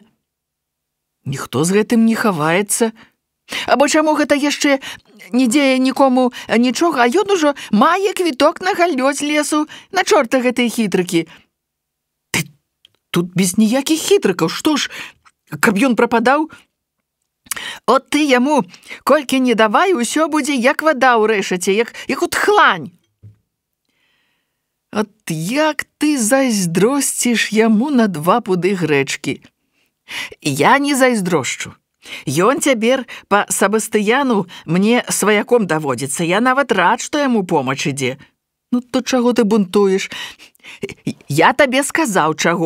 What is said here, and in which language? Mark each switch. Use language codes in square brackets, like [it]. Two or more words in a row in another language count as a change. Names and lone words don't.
[be] Ніхто з гэтым не хаваецца. Або чаму гэта яшчэ не дзея нікому нічога, а ён ужо мае квіток на галлё з лесу, на чорта гэтыя хітрыкі. Тут без ніякіх хітрыкаў, што ж, каб ён прападаў? От ты яму, колькі не давай, усё будзе як вада ў рэшаце, як от хлань. От як ты зайздросціш яму на 2 пуды грэчкі? Я не зайздрошчу. Ён цяпер па Сабастыяну мне сваяком даводзіцца, я нават рад, што яму помач ідзе. Ну, то чаго ты бунтуеш? Я табе сказаў, чаго.